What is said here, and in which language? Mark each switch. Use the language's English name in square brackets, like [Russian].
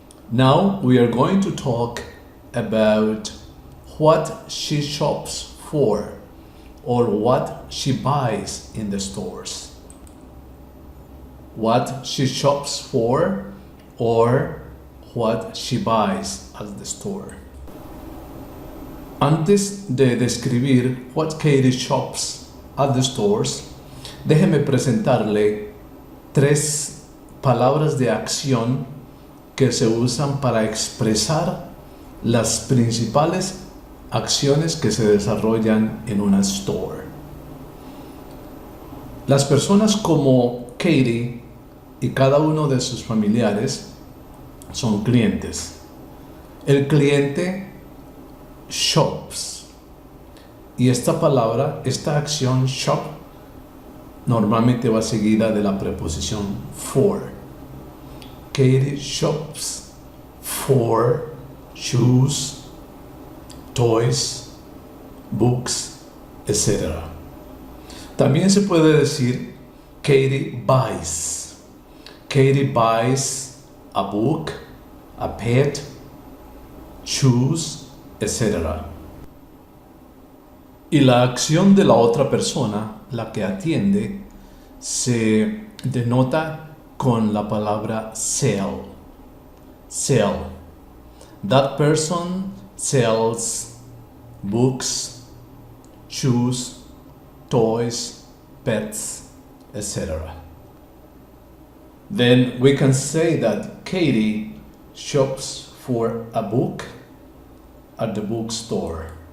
[English] Now we are going to talk about what she shops for or what she buys in the stores. What she shops for or what she buys at the store. [Spanish] Antes de describir [English] what Katie shops at the stores, [Spanish] déjeme presentarle 3 palabras de acción que se usan para expresar las principales acciones que se desarrollan en una store. Las personas como Katie y cada uno de sus familiares son clientes. El cliente shops. Y esta palabra, esta acción shop, normalmente va seguida de la preposición for. [English] Katie shops for shoes, toys, books, etc. [Spanish] También se puede decir [English] Katie buys. Katie buys a book, a pet, shoes, etc. [Spanish] Y la acción de la otra persona, la que atiende, se denota con la palabra sell. [English] Sell. That person sells books, shoes, toys, pets, etc. Then we can say that Katie shops for a book at the bookstore.